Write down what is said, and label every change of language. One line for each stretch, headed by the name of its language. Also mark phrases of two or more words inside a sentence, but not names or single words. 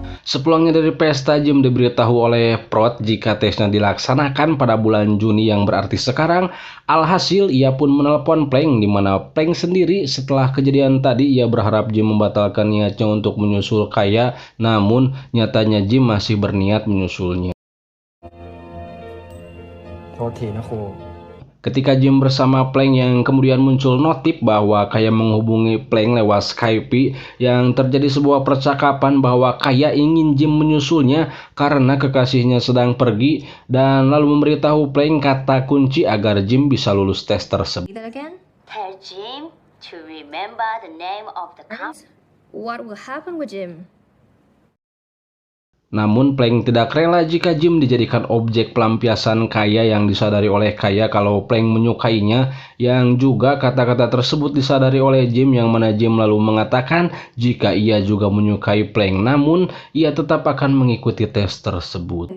Indonesian: Sepulangnya dari pesta, Jim diberitahu oleh Prot jika tesnya dilaksanakan pada bulan Juni yang berarti sekarang. Alhasil ia pun menelpon Plank, di mana Plank sendiri setelah kejadian tadi ia berharap Jim membatalkan niatnya untuk menyusul Kaya, namun nyatanya Jim masih berniat menyusulnya.
Thai: โทษทีนะครู
Indonesian: Ketika Jim bersama Plank yang kemudian muncul notif bahwa Kaya menghubungi Plank lewat Skype, yang terjadi sebuah percakapan bahwa Kaya ingin Jim menyusulnya karena kekasihnya sedang pergi, dan lalu memberitahu Plank kata kunci agar Jim bisa lulus tes tersebut.
English: See that again? Tell Jim to remember the name of the And what will happen with Jim?
Indonesian: Namun Plank tidak rela jika Jim dijadikan objek pelampiasan Kaya yang disadari oleh Kaya kalau Plank menyukainya, yang juga kata-kata tersebut disadari oleh Jim, yang mana Jim lalu mengatakan jika ia juga menyukai Plank, namun ia tetap akan mengikuti tes tersebut.